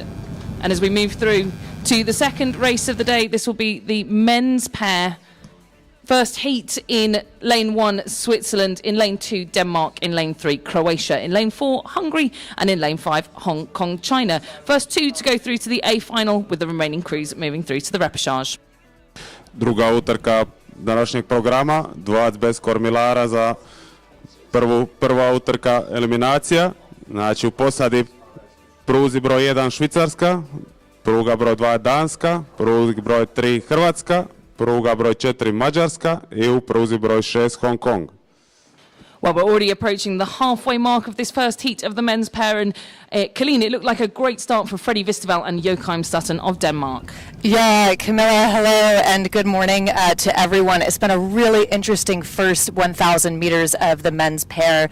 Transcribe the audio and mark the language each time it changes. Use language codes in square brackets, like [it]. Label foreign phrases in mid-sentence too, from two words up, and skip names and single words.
[en] And as we move through to the second race of the day, this will be the men's pair. First heat in lane 1, Switzerland. In lane 2, Denmark. In lane 3, Croatia. In lane 4, Hungary. And in lane 5, Hong Kong, China. First two to go through to the A final, with the remaining crews moving through to the repechage. [hr] Druga utrka današnjeg programa, dvojac bez kormilara za prva utrka eliminacija. Znači u posadi pruzi broj 1 Švicarska, pruga broj 2 Danska, pruga broj 3 Hrvatska, pruga broj 4 Mađarska i u pruzi broj 6 Hong Kong. [en] Well, we're already approaching the halfway mark of this first heat of the men's pair, and Colleen, it looked like a great start for Freddie Visterveld and Joachim Sutton of Denmark. Yeah, Camilla, hello and good morning to everyone. It's been a really interesting first 1,000 meters of the men's pair.